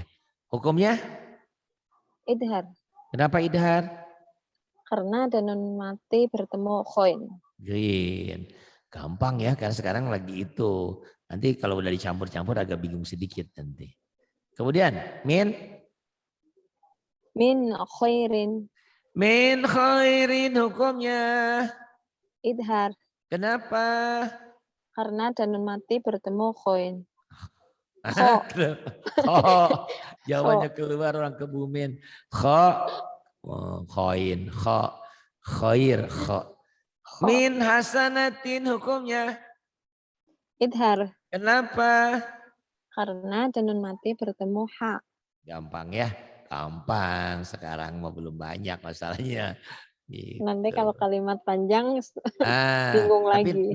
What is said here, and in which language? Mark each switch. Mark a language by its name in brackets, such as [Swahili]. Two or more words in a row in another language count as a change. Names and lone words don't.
[Indonesian] Hukumnya Idhar. kenapa idhar? Karena dan nun mati bertemu khoin. Green. Gampang ya karena sekarang lagi itu. Nanti kalau udah dicampur-campur agak bingung sedikit nanti. Kemudian [Arabic] Min khairin. min khairin [Indonesian] hukumnya. Idhar. Kenapa? Karena dan nun mati bertemu khoin. Kho. Kho. Kho. Jawabannya keluar orang Kebumen. Kho. Khoin. Kho. Khair. Kho. Kho. [Arabic] Min hasanatin [Indonesian] hukumnya. Idhar. Kenapa? Karena dan nun mati bertemu ha. Gampang ya. Gampang. Sekarang mah belum banyak masalahnya. Gitu. Nanti kalau kalimat panjang bingung Tapi lagi.